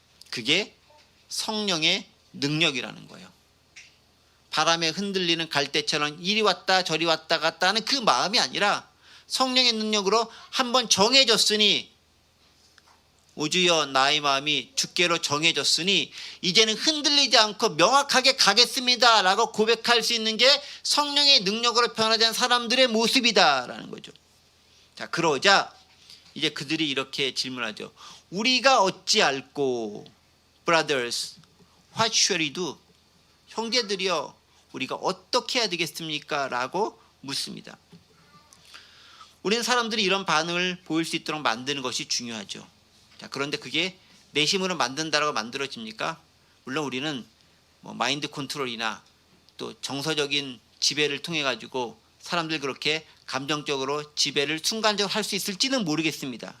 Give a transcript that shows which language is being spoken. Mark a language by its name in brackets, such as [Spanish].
[Korean] 그게 성령의 능력이라는 거예요. 바람에 흔들리는 갈대처럼 이리 왔다 저리 왔다 갔다 하는 그 마음이 아니라 성령의 능력으로 한번 정해졌으니, 오주여 나의 마음이 주께로 정해졌으니 이제는 흔들리지 않고 명확하게 가겠습니다 라고 고백할 수 있는 게 성령의 능력으로 변화된 사람들의 모습이다라는 거죠. 자, 그러자 이제 그들이 이렇게 질문하죠. 우리가 어찌 알고, [English] brothers, what shall we do? [Korean] 형제들이여, 우리가 어떻게 해야 되겠습니까? 라고 묻습니다. 우리는 사람들이 이런 반응을 보일 수 있도록 만드는 것이 중요하죠. 자, 그런데 그게 내심으로 만든다라고 만들어집니까? 물론 우리는 마인드 컨트롤이나 또 정서적인 지배를 통해 가지고 사람들 그렇게 감정적으로 지배를 순간적으로 할 수 있을지는 모르겠습니다.